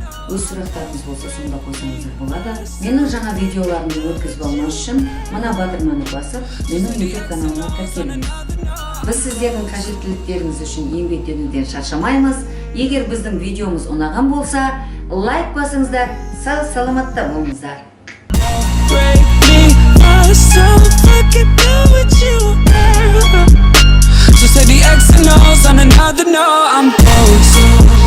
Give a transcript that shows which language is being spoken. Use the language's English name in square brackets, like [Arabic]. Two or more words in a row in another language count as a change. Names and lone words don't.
[Kazakh] Өз сұрақтарыңыз болса, сонда қойсаңыздар болады. Менің жаңа видеоларымды өткізіп алмас үшін мына батырманы басып, менің YouTube каналыма тіркеліңіз. Біз сіздердің қажеттіліктеріңіз үшін еңбектенуден шаршамаймыз. Егер біздің видеомыз ұнаған болса, лайк басыңыздар, сау-саламатта болыңыздар. [English] Just say the X and O's on another note, I'm close.